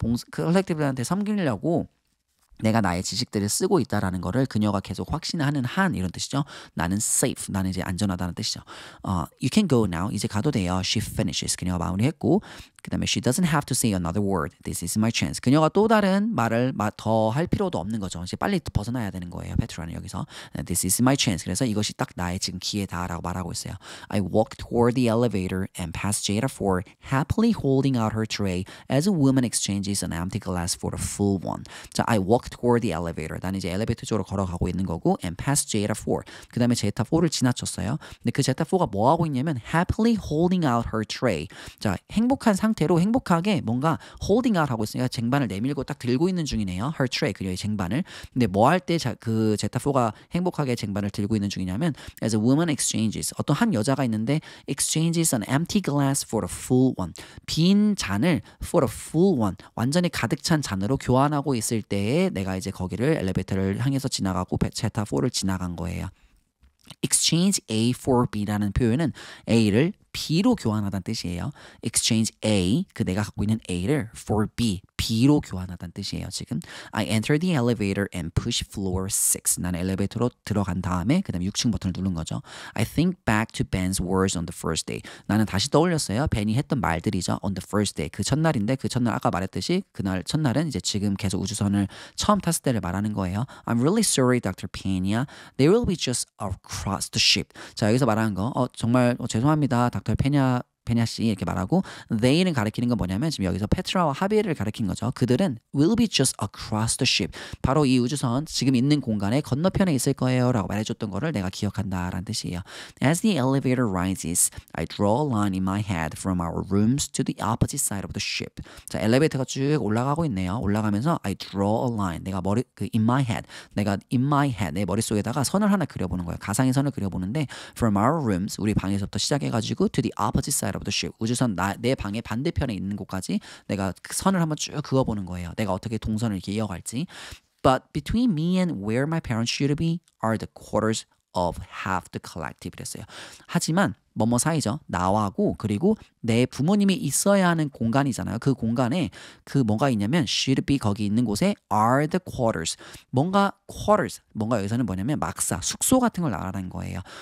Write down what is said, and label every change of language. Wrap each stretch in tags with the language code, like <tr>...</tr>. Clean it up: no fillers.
<ko>컬렉티브들한테 섬기려고 내가 나의 지식들을 쓰고 있다라는 거를 그녀가 계속 확신하는 한 이런 뜻이죠. 나는 safe, 나는 이제 안전하다는 뜻이죠.</ko> <en>You can go now.</en> <ko>이제 가도 돼요.</ko> <en>She finishes.</en> <ko>그녀가 마무리했고 그 다음에</ko> <en>she doesn't have to say another word. This is my chance.</en> <ko>그녀가 또 다른 말을 더 할 필요도 없는 거죠. 이제 빨리 벗어나야 되는 거예요. 페트라는 여기서</ko> <en>This is my chance.</en> <ko>그래서 이것이 딱 나의 지금 기회다라고 말하고 있어요.</ko> <en>I walked toward the elevator and past Jada 4 happily holding out her tray as a woman exchanges an empty glass for a full one. 자, I walked toward the elevator.</en> <ko>나는 이제 엘리베이터 쪽으로 걸어가고 있는 거고</ko> <en>and past Jada 4.</en> <ko>그 다음에 제타 4를 지나쳤어요. 근데 그 제타 4가 뭐 하고 있냐면</ko> <en>happily holding out her tray.</en> <ko>자, 행복한 상태로 행복하게 뭔가 holding out 하고 있으니까 쟁반을 내밀고 딱 들고 있는 중이네요. her tray 그녀의 쟁반을. 근데 뭐 할 때 그 제타 4가 행복하게 쟁반을 들고 있는 중이냐면</ko> <en>as a woman exchanges</en> <ko>어떤 한 여자가 있는데</ko> <en>exchanges an empty glass for a full one.</en> <ko>빈 잔을</ko> <en>for a full one.</en> <ko>완전히 가득 찬 잔으로 교환하고 있을 때에 내가 이제 거기를 엘리베이터를 향해서 지나가고 제타 4를 지나간 거예요. exchange A for B라는 표현은 A를 B로 교환하다는 뜻이에요. exchange A, 그 내가 갖고 있는 A를 for B, B로 교환하다는 뜻이에요.</ko> <en>지금 I enter the elevator and push floor 6.</en> <ko>나는 엘리베이터로 들어간 다음에 그 다음에 6층 버튼을 누른 거죠.</ko> <en>I think back to Ben's words on the first day.</en> <ko>나는 다시 떠올렸어요. 벤이 했던 말들이죠.</ko> <en>on the first day.</en> <ko>그 첫날인데 그 첫날 아까 말했듯이 그날 첫날은 이제 지금 계속 우주선을 처음 탔을 때를 말하는 거예요.</ko> <en>I'm really sorry, Dr. Pena. They will be just across the ship.</en> <ko>자, 여기서 말하는 거 정말 죄송합니다. 닥터 페냐 페냐 씨 이렇게 말하고 they는 가리키는 건 뭐냐면 지금 여기서 페트라와 하비에를 가리킨 거죠. 그들은</ko> <en>will be just across the ship.</en> <ko>바로 이 우주선 지금 있는 공간의 건너편에 있을 거예요 라고 말해줬던 거를 내가 기억한다 라는 뜻이에요.</ko> <en>As the elevator rises, I draw a line in my head from our rooms to the opposite side of the ship.</en> <ko>자, 엘리베이터가 쭉 올라가고 있네요. 올라가면서</ko> <en>I draw a line. 내가 in my head. 내가 in my head.</en> <ko>내 머릿속에다가 선을 하나 그려보는 거예요. 가상의 선을 그려보는데</ko> <en>from our rooms. 우리 방에서부터 시작해가지고 to the opposite side of the ship.</en> <ko>우주선 내 방의 반대편에 있는 곳까지 내가 선을 한번 쭉 그어보는 거예요. 내가 어떻게 동선을 이렇게 이어갈지.</ko> <en>But between me and where my parents should be are the quarters of half the collective</en> <ko>이랬어요. 하지만 뭐뭐 사이죠. 나하고 그리고 내 부모님이 있어야 하는 공간이잖아요. 그 공간에 그 뭐가 있냐면</ko> <en>should be</en> <ko>거기 있는 곳에</ko> <en>are the quarters.</en> <ko>뭔가 quarters. 뭔가 여기서는 뭐냐면 막사, 숙소 같은 걸 말하는 거예요.</ko>